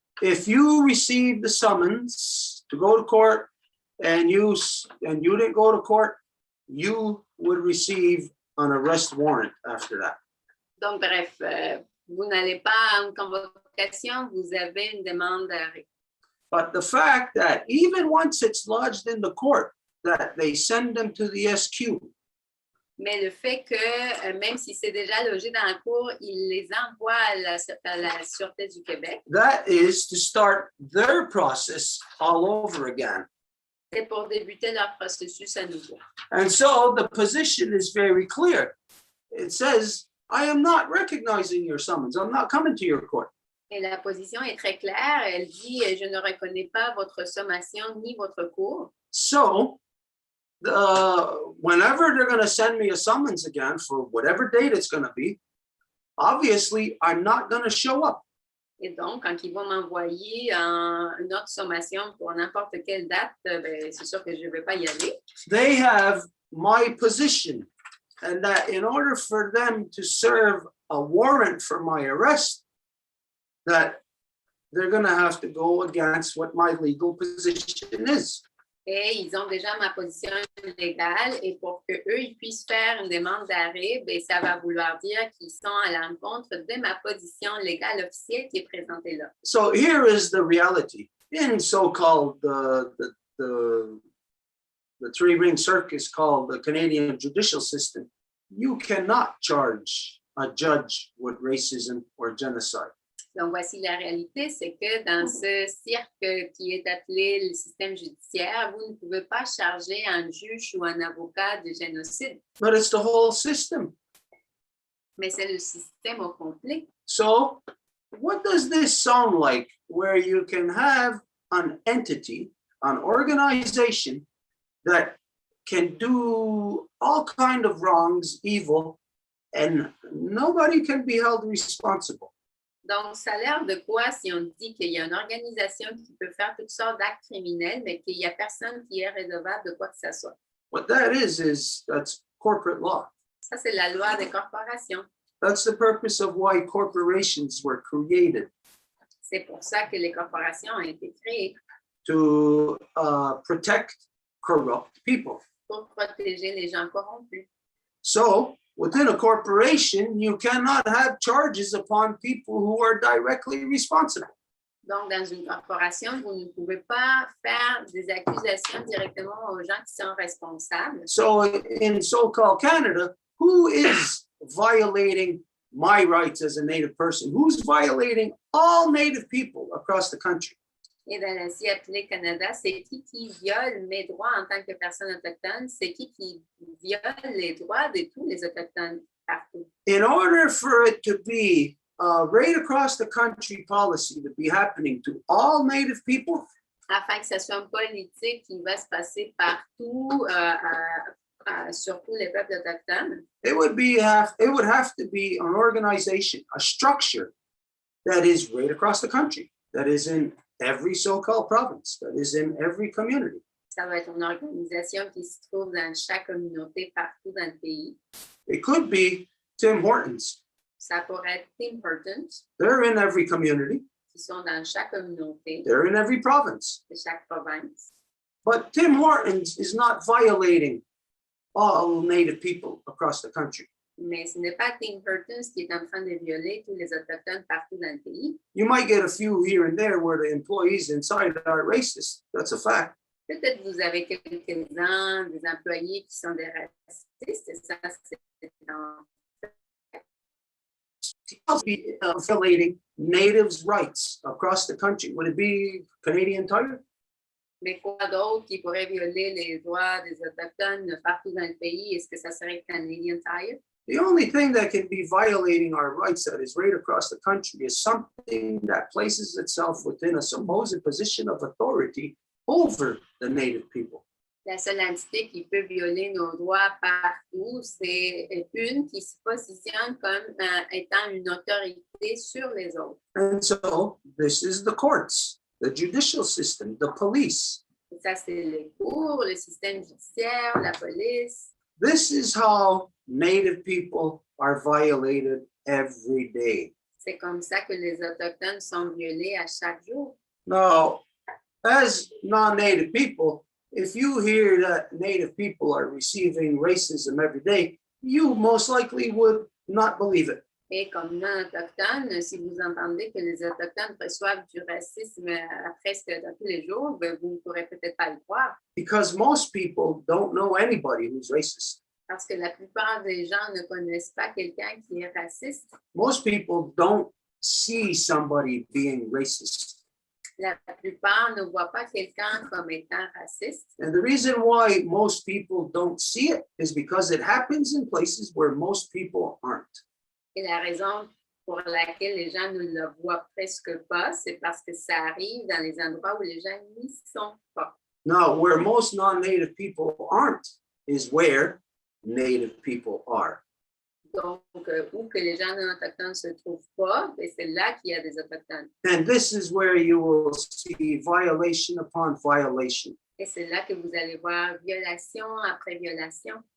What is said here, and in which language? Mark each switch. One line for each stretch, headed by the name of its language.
English: If you received the summons to go to court and you didn't go to court, you would receive an arrest warrant after that.
French: Donc, bref, vous n'allez pas à une convocation, vous avez une demande d'arrêt.
English: But the fact that even once it's lodged in the court, that they send them to the SQ,
French: Mais le fait que, même si c'est déjà logé dans la cour, il les envoie à la Sûreté du Québec,
English: that is to start their process all over again.
French: c'est pour débuter leur processus à nouveau.
English: And so the position is very clear. It says, I am not recognizing your summons. I'm not coming to your court.
French: Et la position est très claire. Elle dit, je ne reconnais pas votre sommation ni votre cour.
English: So whenever they're going to send me a summons again for whatever date it's going to be, obviously I'm not going to show up.
French: Et donc, quand ils vont m'envoyer une autre sommation pour n'importe quelle date, ben, c'est sûr que je ne vais pas y aller.
English: They have my position, and that in order for them to serve a warrant for my arrest, that they're going to have to go against what my legal position is.
French: Et ils ont déjà ma position légale et pour qu'eux, ils puissent faire une demande d'arrêt, ben, ça va vouloir dire qu'ils sont à l'encontre de ma position légale officielle qui est présentée là.
English: So here is the reality. In so-called the three-ring circus called the Canadian judicial system, you cannot charge a judge with racism or genocide.
French: Donc, voici la réalité, c'est que dans ce cirque qui est appelé le système judiciaire, vous ne pouvez pas charger un juge ou un avocat de génocide.
English: But it's the whole system.
French: Mais c'est le système au complet.
English: So what does this sound like where you can have an entity, an organization that can do all kind of wrongs, evil, and nobody can be held responsible?
French: Donc, ça a l'air de quoi si on dit qu'il y a une organisation qui peut faire toutes sortes d'actes criminels, mais qu'il n'y a personne qui est redevable de quoi que ce soit.
English: What that is that's corporate law.
French: Ça, c'est la loi des corporations.
English: That's the purpose of why corporations were created,
French: C'est pour ça que les corporations ont été créées,
English: to protect corrupt people.
French: pour protéger les gens corrompus.
English: So within a corporation, you cannot have charges upon people who are directly responsible.
French: Donc, dans une corporation, vous ne pouvez pas faire des accusations directement aux gens qui sont responsables.
English: So in so-called Canada, who is violating my rights as a Native person? Who's violating all Native people across the country?
French: Et dans l'ainsi appelé Canada, c'est qui viole mes droits en tant que personne autochtone? C'est qui viole les droits de tous les Autochtones partout?
English: In order for it to be right across the country policy to be happening to all Native people,
French: afin que ce soit une politique qui va se passer partout, sur tous les peuples autochtones.
English: It would have to be an organization, a structure that is right across the country, that is in every so-called province, that is in every community.
French: Ça va être une organisation qui se trouve dans chaque communauté partout dans le pays.
English: It could be Tim Hortons.
French: Ça pourrait être Tim Hortons,
English: They're in every community.
French: qui sont dans chaque communauté
English: They're in every province.
French: de chaque province.
English: But Tim Hortons is not violating all Native people across the country.
French: Mais ce n'est pas Tim Hortons qui est en train de violer tous les autochtones partout dans le pays.
English: You might get a few here and there where the employees inside are racist. That's a fact.
French: Peut-être vous avez quelques-uns, des employés qui sont des racistes, et ça, c'est dans
English: Be violating natives' rights across the country. Would it be Canadian Tire?
French: Mais quoi d'autre qui pourrait violer les droits des Autochtones partout dans le pays? Est-ce que ça serait Canadian Tire?
English: The only thing that can be violating our rights that is right across the country is something that places itself within a supposed position of authority over the Native people.
French: La seule entité qui peut violer nos droits partout, c'est une qui se positionne comme étant une autorité sur les autres.
English: And so this is the courts, the judicial system, the police.
French: Et ça, c'est les cours, le système judiciaire, la police.
English: This is how Native people are violated every day.
French: C'est comme ça que les Autochtones sont violés à chaque jour.
English: Now, as non-Native people, if you hear that Native people are receiving racism every day, you most likely would not believe it.
French: Et comme non-autochtone, si vous entendez que les Autochtones reçoivent du racisme presque tous les jours, ben, vous ne pourrez peut-être pas le croire.
English: Because most people don't know anybody who's racist.
French: Parce que la plupart des gens ne connaissent pas quelqu'un qui est raciste.
English: Most people don't see somebody being racist.
French: La plupart ne voient pas quelqu'un comme étant raciste.
English: And the reason why most people don't see it is because it happens in places where most people aren't.
French: Et la raison pour laquelle les gens ne le voient presque pas, c'est parce que ça arrive dans les endroits où les gens n'y sont pas.
English: Now, where most non-Native people aren't is where Native people are.
French: Donc, où que les gens non autochtones ne se trouvent pas, ben, c'est là qu'il y a des autochtones.
English: And this is where you will see violation upon violation.
French: Et c'est là que vous allez voir violation après violation,